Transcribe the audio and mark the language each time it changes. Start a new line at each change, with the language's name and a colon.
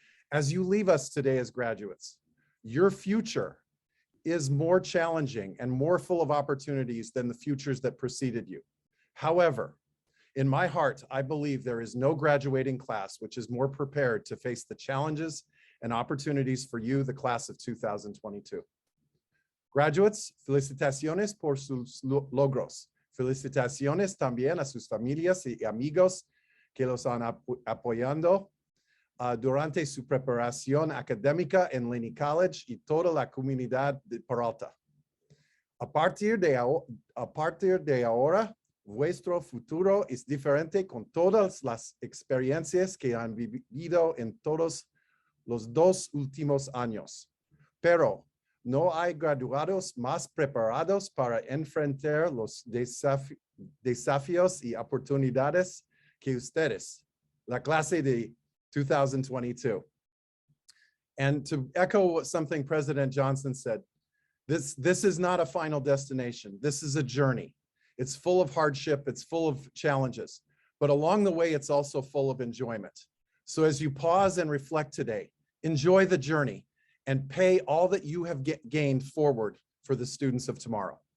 English: As you leave us today as graduates, your future is more challenging and more full of opportunities than the futures that preceded you. However, in my heart, I believe there is no graduating class which is more prepared to face the challenges and opportunities for you, the class of 2022.
Spanish: Graduates, felicitaciones por sus logros. Felicitaciones también a sus familias y amigos que los han apoyando durante su preparación académica en Laney College y toda la comunidad de Peralta. A partir de ahora, vuestro futuro es diferente con todas las experiencias que han vivido en todos los 2 últimos años. Pero no hay graduados más preparados para enfrentar los desafíos y oportunidades que ustedes, la clase de 2022.
English: And to echo something President Johnson said, this is not a final destination. This is a journey. It's full of hardship. It's full of challenges. But along the way, it's also full of enjoyment. So as you pause and reflect today, enjoy the journey and pay all that you have gained forward for the students of tomorrow.